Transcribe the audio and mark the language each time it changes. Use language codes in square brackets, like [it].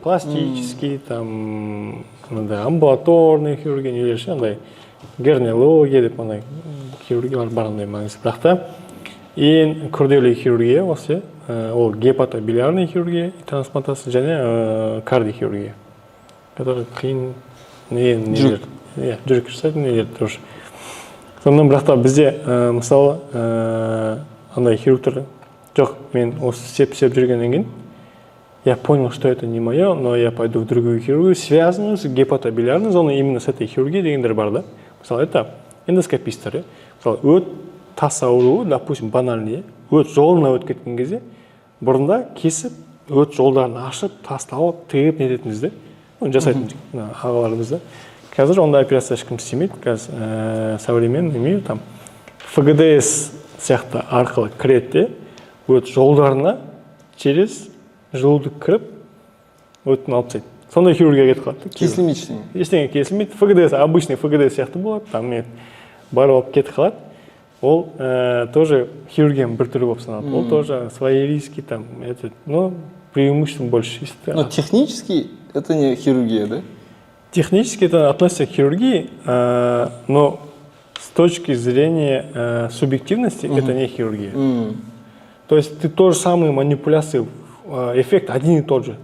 [kk] Пластический, там амбулаторный хирургия нелерші, андай герниология деп андай хирургиялар бар андай маңызды. Бірақ та ең күрделі хирургия осы, ол гепатобилиарный хирургия, трансплантация және кардиохирургия. Который қиын нелер, жүрек жасайтын нелер тұрыш. Сондан бірақ та бізде мысалы андай хирургтар жоқ, мен осы сеп жүргеннен кейін [ru] я понял, что это не мое, но я пойду в другую хирургию, связанную с гепатобилиарной зоной, именно с этой хирургией [kk] дегендер бар да. Мысалы, это эндоскопистер. Мысалы, өт тас ауруы, допустим, банальный, өт жолына өтіп кеткен кезде, бұрында кесіп, өт жолдарын ашып, тасты алып, тегіп нететіміз де. Жасайтын ағаларымыз да. Қазір онда операция ешкім істемейді. Қазір современный мир, там, ФГДС сияқты арқылы кіреді, өт жолдарына [ru] через желудок [kk] кіріп, өтін алып тастайды. Сондай хирургия кетіп қалады. Кесілмейді ештеңе. Ештеңе кесілмейді. ФГДС, обычный ФГДС сияқты болады, там барып алып кетіп қалады. Ол тоже хирургияның бір түрі болып саналады. [ru] Ол тоже свои риски, там, но преимущество больше. Но технически это не хирургия, да? Технически это относится к хирургии, но с точки зрения субъективности это не хирургия. То есть ты то же самые манипуляции, эффект один и тот же.